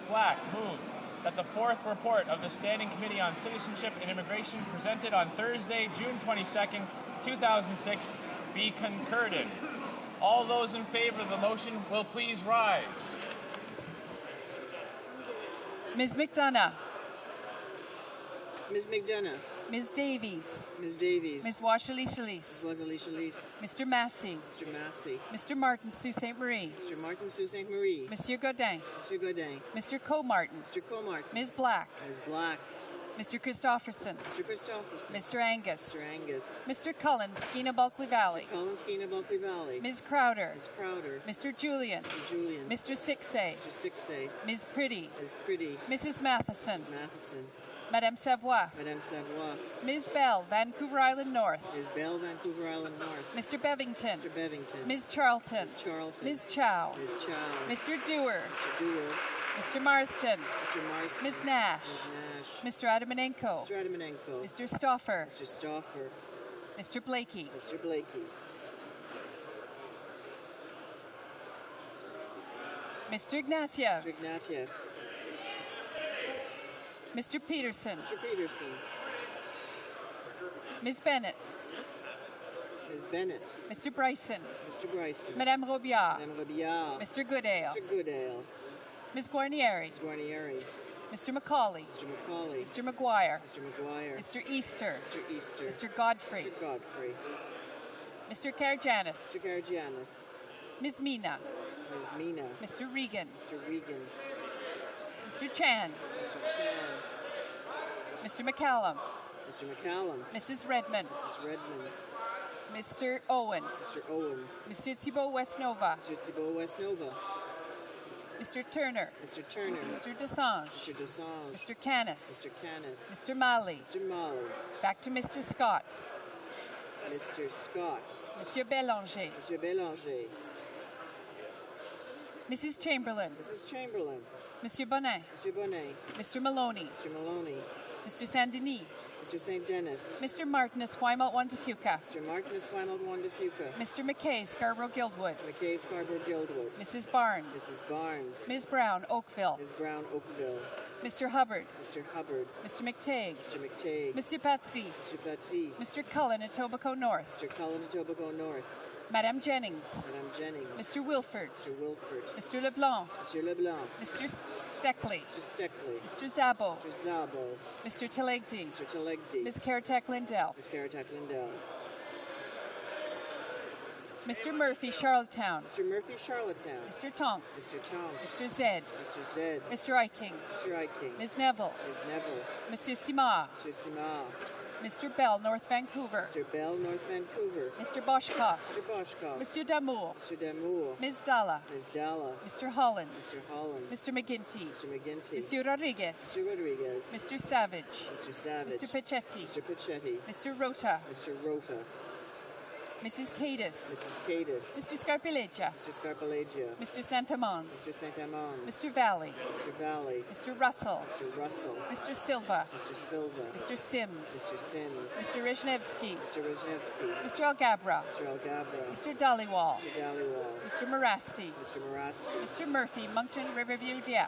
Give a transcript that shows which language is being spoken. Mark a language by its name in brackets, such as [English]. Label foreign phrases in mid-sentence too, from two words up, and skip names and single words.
[English] Black, moved that the fourth report of the Standing Committee on Citizenship and Immigration presented on Thursday, June 22nd, 2006, be concurred in. All those in favor of the motion will please rise. Ms. McDonough. Ms. McDonough. Ms. Davies. Ms. Davies. Ms. Washalie-Shalis. Ms. Washalie-Shalis. Mr. Massey. Mr. Massey. Mr. Martin Sault Ste. Marie. Mr. Martin Sault Ste. Marie. Monsieur Godin. Monsieur Godin. Mr. Co-Martin. Mr. Co-Martin. Ms. Black. Ms. Black. Mr. Christopherson. Mr. Christopherson. Mr. Angus. Mr. Angus. Mr. Cullen, Skeena Bulkley Valley. Mr. Cullen, Skeena Bulkley Valley. Ms. Crowder. Ms. Crowder. Mr. Julian. Mr. Julian. Mr. Sixay. Mr. Sixay. Ms. Pretty. Ms. Pretty. Mrs. Matheson. Ms. Matheson. Madame Savoy. Madame Savoy. Ms. Bell, Vancouver Island North. Ms. Bell, Vancouver Island North. Mr. Bevington. Mr. Bevington. Ms. Charlton. Ms. Charlton. Ms. Chow. Ms. Chow. Mr. Dewar. Mr. Dewar. Mr. Marston. Mr. Marston. Ms. Nash. Ms. Nash. Mr. Adamanenko. Mr. Adamanenko. Mr. Stauffer. Mr. Stauffer. Mr. Blakey. Mr. Blakey. Mr. Ignatieff. Mr. Ignatieff. Mr. Peterson. Mr. Peterson. Ms. Bennett. Ms. Bennett. Mr. Bryson. Mr. Bryson. Madame Robillard. Madame Robillard. Mr. Goodale. Mr. Goodale. Ms. Guarnieri. Ms. Guarnieri. Mr. McCauley. Mr. McCauley. Mr. McGuire. Mr. McGuire. Mr. Easter. Mr. Easter. Mr. Godfrey. Mr. Godfrey. Mr. Karagianis. Mr. Karagianis. Ms. Mina. Ms. Mina. Mr. Regan. Mr. Regan. Mr. Chan. Mr. Chan. Mr. McCallum. Mr. McCallum. Mrs. Redmond. Mrs. Redmond. Mr. Owen. Mr. Owen. Monsieur Thibault Westnova. Mr. Thibault Westnova. Mr. Turner. Mr. Turner. Mr. Desange. Mr. Desange. Mr. Canis. Mr. Canis. Mr. Malley. Mr. Malley. Back to Mr. Scott. Mr. Scott. Monsieur Bélanger. Monsieur Bélanger. Mrs. Chamberlain. Mrs. Chamberlain. Monsieur Bonnet. Monsieur Bonnet. Mr. Maloney. Mr. Maloney. Mr. Saint-Denis. Mr. St. Dennis. Mr. Martinez, Wymal, Wandafuca. Mr. Martinez, Wymal, Wandafuca. Mr. McKay, Scarborough, Guildwood. Mr. McKay, Scarborough, Guildwood. Mrs. Barnes. Mrs. Barnes. Ms. Brown, Oakville. Ms. Brown, Oakville. Mr. Hubbard. Mr. Hubbard. Mr. McTague. Mr. McTague. Monsieur Patry. Mr. Patry. Mr. Cullen, Etobicoke North. Mr. Cullen, Etobicoke North. Madame Jennings. Madame Jennings. Mr. Wilford. Mr. Wilford. Mr. LeBlanc. Mr. LeBlanc. Mr. Steckley. Mr. Steckley. Mr. Zabo. Mr. Zabo. Mr. Telegdi. Mr. Telegdi. Ms. Karatek Lindell. Ms. Karatek Lindell. Mr. Murphy, Charlottetown. Mr. Murphy, Charlottetown. Mr. Tonks. Mr. Tonks. Mr. Zed. Mr. Zed. Mr. Eiking. Mr. Eiking. Ms. Neville. Ms. Neville. Monsieur Simard. Mr. Simard. Mr. Bell, North Vancouver. Mr. Bell, North Vancouver. Mr. Boschkoff. Mr. Boschkoff. Monsieur Damour. Mr. Damour. Ms. Dalla. Ms. Dalla. Mr. Holland. Mr. Holland. Mr. McGinty. Mr. McGinty. Monsieur Rodriguez. Mr. Rodriguez. Mr. Savage. Mr. Savage. Mr. Pachetti. Mr. Pachetti. Mr. Rota. Mr. Rota. Mrs. Cadis. Mrs. Cadis. Mr. Scarpileggia. Mr. Scarpileggia. Mr. Santamond. Mr. Santamon. Mr. Valley. Mr. Valley. Mr. Russell. Mr. Russell. Mr. Silva. Mr. Silva. Mr. Sims. Mr. Sims. Mr. Rezhnevsky. Mr. Rezhnevsky. Mr. Algabra. Mr. Algabra. Mr. Dollywall. Mr. Dollywall. Mr. Morasti. Mr. Morasti. Mr. Murphy, Moncton, Riverview, Dieppe.